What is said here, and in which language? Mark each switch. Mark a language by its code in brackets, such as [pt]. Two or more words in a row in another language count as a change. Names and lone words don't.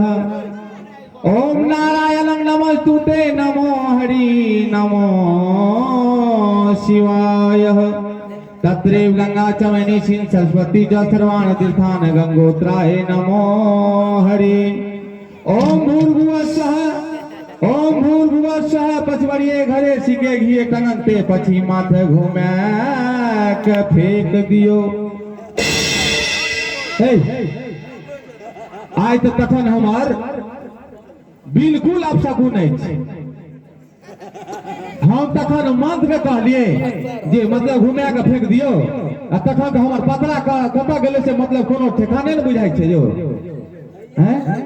[sa] ओम नारायणं नमस्तुते नमो हरि नमो शिवाय। तत्रैव गंगा च वैनिशीं सरस्वती च सर्वाणि तीर्थानि गंगोत्राय नमो हरि। ओम भूर्भुवः स्वः ओम भूर्भुवः स्वः। [mai] पचवरिये घरे सिके घिए टंगनते पछी माथे घूमे के फेंक दियो। आइ तो तखन हमार बिल्कुल अपशकुन अछि। हम तखन मंत्र के कहलिए जे मतलब घुमा के फेंक दियो आ तखन तो हमार पतरा कतऽ गेलै से मतलब कोनो ठेकाने न बुझाइ छै जो हैं।